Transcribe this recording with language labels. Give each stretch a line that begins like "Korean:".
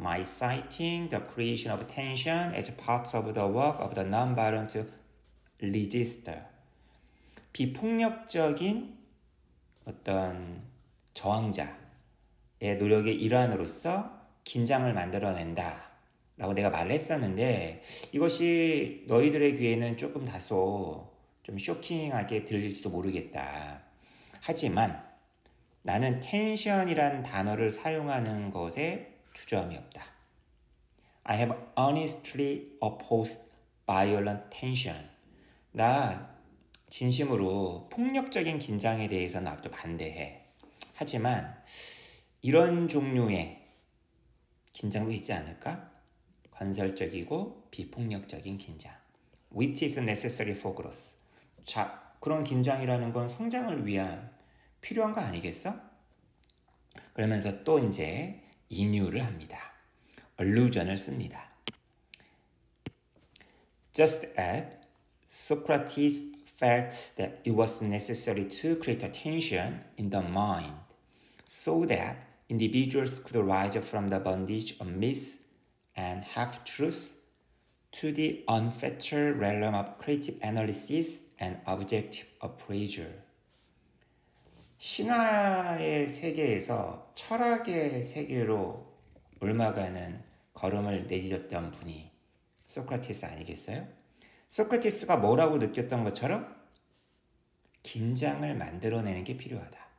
English: By citing the creation of tension as part of the work of the non-violent resistor.
Korean: 비폭력적인 어떤 저항자의 노력의 일환으로서 긴장을 만들어낸다 라고 내가 말을 했었는데, 이것이 너희들의 귀에는 조금 다소 좀 쇼킹하게 들릴지도 모르겠다. 하지만 나는 텐션이란 단어를 사용하는 것에 주저함이 없다.
English: I have honestly opposed violent tension.
Korean: 나 진심으로 폭력적인 긴장에 대해서는 아직도 반대해. 하지만 이런 종류의 긴장도 있지 않을까? 건설적이고 비폭력적인 긴장.
English: Which is necessary for growth.
Korean: 자, 그런 긴장이라는 건 성장을 위한 필요한 거 아니겠어? 그러면서 또 이제 인유를 합니다. allusion을 씁니다.
English: Just as Socrates felt that it was necessary to create a tension in the mind so that individuals could rise from the bondage of myths and half-truths to the unfettered realm of creative analysis and objective appraisal.
Korean: 신화의 세계에서 철학의 세계로 옮아가는 걸음을 내디뎠던 분이 소크라테스 아니겠어요? 소크라테스가 뭐라고 느꼈던 것처럼 긴장을 만들어내는 게 필요하다.